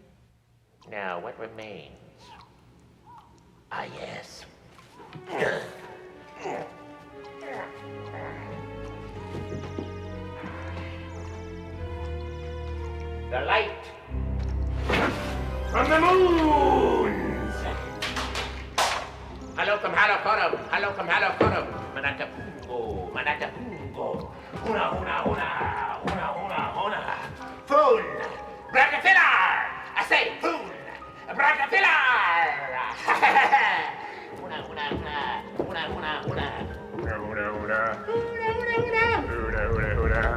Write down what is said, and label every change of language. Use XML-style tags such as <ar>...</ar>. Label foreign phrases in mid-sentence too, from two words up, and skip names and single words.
<en>Now, what remains? Ah, yes. The light from the moons. Halocum halocorum, halocum halocorum. Manata pungo, manata pungo. Una, una, una, una, una, una. Foon, brachyphilar. I say foon, brachyphilar. Una, una, una, una, una, una. Una, una, una. Una, una, una. Una, una, una.</en>